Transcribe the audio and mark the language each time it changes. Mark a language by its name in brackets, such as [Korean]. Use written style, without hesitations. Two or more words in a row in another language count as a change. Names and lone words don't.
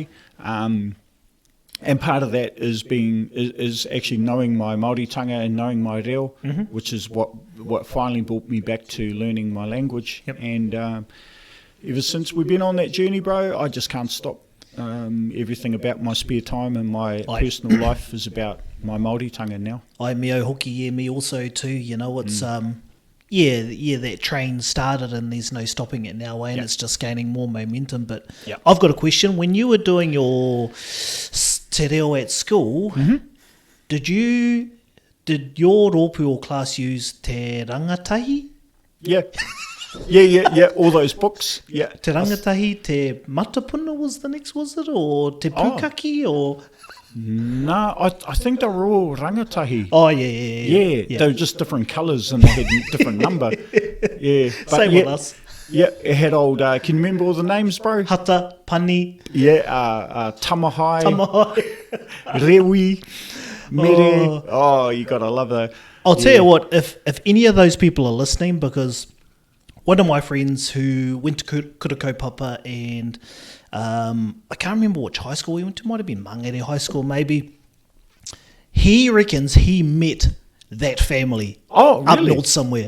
[English] And part of that is actually knowing my Māoritanga and knowing my reo, which is what finally brought me back to learning my language. And ever since we've been on that journey, bro, I just can't stop. Everything about my spare time and my personal life is about my Māoritanga now. [Māori] I meo hoki, [English] me also too. It's that train started and there's no stopping it now, and it's just gaining more momentum. But I've got a question. When you were doing your [Māori] te reo [English] at school, did your rōpū class use [Māori] te rangatahi? [English] Yeah, all those books. Yeah, [Māori] te rangatahi, te matapuna [English] was the next, was it, or [Māori] te pukaki, [English] or? No, I think they were all rangatahi. Oh, yeah. They were just different colours and they had a different number. Yeah. But same with us. Yeah, it had old, can you remember all the names, bro? Hata, Pani. Yeah, Tamahai. Rewi. Mere. Oh, you got to love that. I'll tell you what, if any of those people are listening, because one of my friends who went to Kurakaupapa and I can't remember which high school he went to, might have been Mangere High School maybe, he reckons he met that family up north somewhere.